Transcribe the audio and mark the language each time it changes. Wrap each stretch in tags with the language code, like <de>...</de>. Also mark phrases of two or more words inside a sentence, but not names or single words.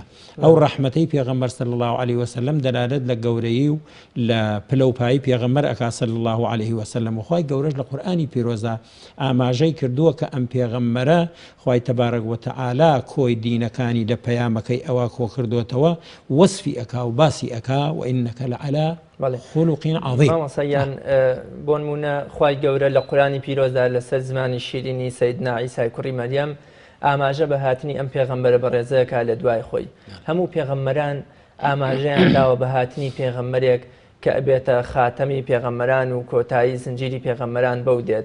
<ckb>ئەو ڕەحمەتەی پێغەمبەر</ckb> <ar>صلی الله عليه وسلم</ar> <ckb>دەلالەت لە گەورەیی و لە پلەپایی پێغەمبەر ئەکا</ckb> <ar>صلی الله عليه وسلم</ar> <ckb>و خوای گەورەش لە قورئانی پیرۆزە ئاماژەی کردووە کە ئەم پێغەمبەرە خوای</ckb> <ar>تەبارەک وتەعالا</ar> <ckb>کۆی دینەکانی لە پەیامەکەی ئەوە کۆ کردوتەوە وەسفی ئەکا و باسی ئەکا و</ckb> <ar>ئینەکە لەعەلا خلق عظیم.</ar> <ckb>مامۆستایان بۆ نمونە خوای گەورە لە قورئانی پیرۆزدا لەسەر زمانی شیرینی سەیدنا عیسای کوڕی مەریەم ئاماژە بە هاتنی ئەم پێغەمبەرە بەڕێزەکە لە دوای خۆی. هەموو پێغەمبەران ئاماژەیان داوە بە هاتنی پێغەمبەرێک کە ئەبێتە خاتەمی پێغەمبەران و کۆتایی زنجیری پێغەمبەران بەو دێت.</ckb>